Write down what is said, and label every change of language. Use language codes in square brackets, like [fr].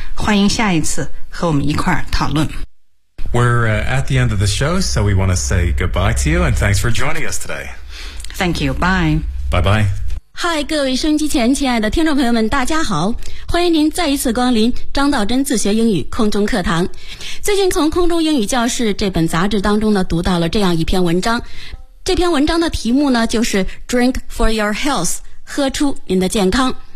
[zh] 欢迎下一次和我们一块儿讨论。 [en] We're、at the end of the show, so we want to say goodbye to you and thanks for joining us today. Thank you. Bye. Bye-bye. [zh] Hi, 各位收音机前亲爱的听众朋友们大家好。欢迎您再一次光临张道真自学英语空中课堂。最近从空中英语教室这本杂志当中呢读到了这样一篇文章。这篇文章的题目呢就是 [en] Drink for your health, [zh] 喝出您的健康。